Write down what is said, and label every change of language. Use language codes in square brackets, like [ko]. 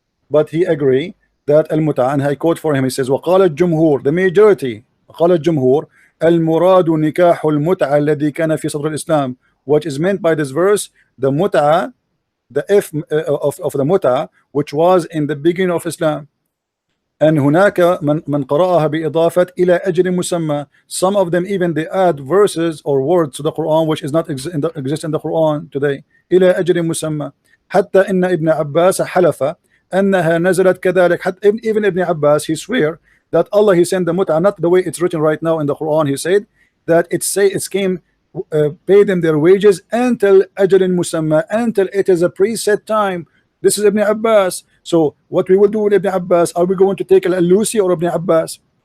[en] But he agree that Al-Mut'a, and I quote for him, he says, [ar] وَقَالَ الجمهور, [en] the majority, [ar] قال الجمهور المراد نكاح المتعة الذي كان في صدر الإسلام. [en] What is meant by this verse, the mut'a, the F of the mut'a, which was in the beginning of Islam. And [ar] هناك من قرأها بإضافة إلى أجل مسمى. [en] Some of them even they add verses or words to the Quran which is not exist in the Quran today. [ar] إلى أجل مسمى. حتى إن ابن عباس حلف أنها نزلت كذلك. [en] Even Ibn Abbas, he swear that Allah, he sent the mut'a not the way it's written right now in the Quran. He said that it came pay them their wages until ajalin musamma, until it is a preset time. This is Ibn Abbas. So what we will do with Ibn Abbas, are we going to take Al-Alusi or Ibn Abbas?